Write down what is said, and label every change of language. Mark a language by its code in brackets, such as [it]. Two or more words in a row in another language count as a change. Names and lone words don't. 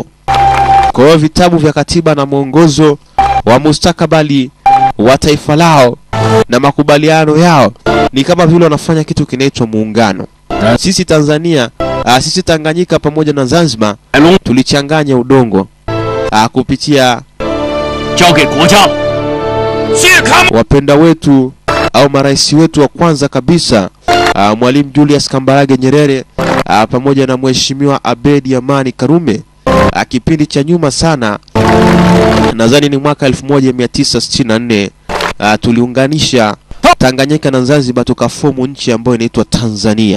[sw] Kwa hiyo vitabu vya katiba na mwongozo wa mustakabali wa taifa lao na makubaliano yao ni kama vile wanafanya kitu kinaitwa muungano. Sisi Tanzania, sisi Tanganyika pamoja na Zanzibar tulichanganya udongo kupitia [zh] 交给国家了。谢康 [sw] wapenda wetu au marais wetu wa kwanza kabisa, Mwalimu Julius Kambarage Nyerere pamoja na Mheshimiwa Abedi Amani Karume. Kipindi cha nyuma sana, nadhani ni mwaka 1964, tuliunganisha Tanganyika na Zanzibar tukafomu nchi ambayo inaitwa Tanzania.